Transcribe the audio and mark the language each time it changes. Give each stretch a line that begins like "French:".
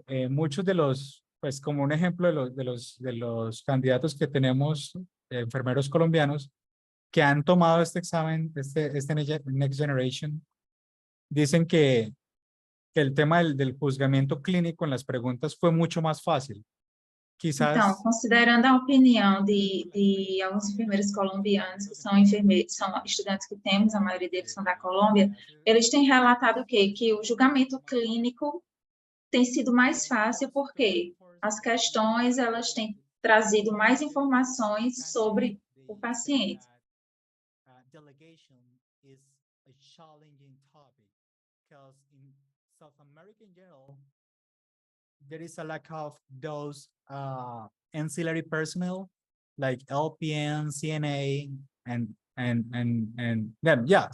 Spanish: Muchos de los, pues como un ejemplo de los candidatos que tenemos, enfermeros colombianos, que han tomado este examen, este Next Generation, dicen que el tema del juzgamiento clínico en las preguntas fue mucho más fácil. Quizás...
Portuguese: Então, considerando a opinião de alguns enfermeiros colombianos, que são estudantes que temos, a maioria deles são da Colômbia, eles têm relatado o quê? Que o julgamento clínico tem sido mais fácil, porque as questões, elas têm trazido mais informações sobre o paciente.
English: Delegation is a challenging topic because in South America in general, there is a lack of those ancillary personnel like LPN, CNA, and then yeah.